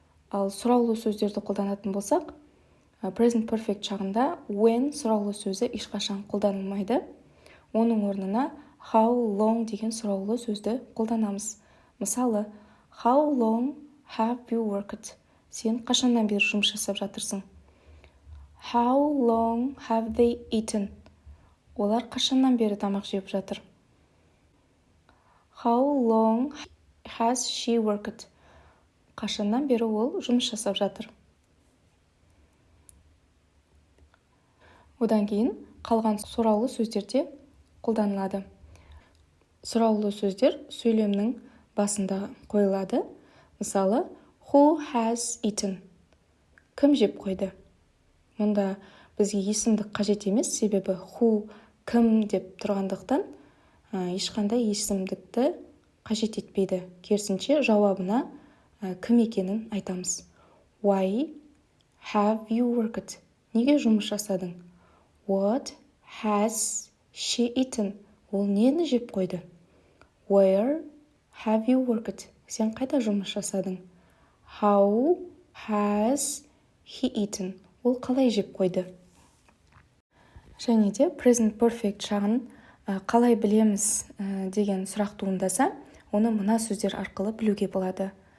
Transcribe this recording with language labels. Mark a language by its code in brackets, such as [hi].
[kk] Ал сұраулы сөздерді қолданатын болсақ, present perfect шағында when сұраулы сөзі ешқашан қолданылмайды. Оның орнына how long деген сұраулы сөзді қолданамыз. Мысалы, [en] how long have you worked? [kk] Сен қашаннан бері жұмыс жасап жатырсың? [en] How long have they eaten? [kk] Олар қашаннан бері тамақ жеп жатыр? [en] How long has she worked? [kk] Қашаннан бері ол жұмыс жасап жатыр? Одан кейін қалған сұраулы сөздерде қолданылады. Сұраулы сөздер сөйлемнің басында қойылады. Мысалы, [en] who has eaten? [kk] Кім жеп қойды? Мұнда бізге есімдік қажет емес, себебі who, кім деп тұрғандықтан ешқандай есімдікті қажет етпейді. Керісінше жауабына кім екенін айтамыз. [en] Why have you worked? [kk] Неге жұмыс жасадың? [en] What has she eaten? [kk] Ол нені жеп қойды? [en] Where Have you worked? [kk] Сен қайда жұмыс жасадың? [en] How has he eaten? [kk] Ол қалай жеп қойды? Және де present perfect шағын қалай білеміз деген сұрақ туындаса, оны мына сөздер арқылы білуге болады.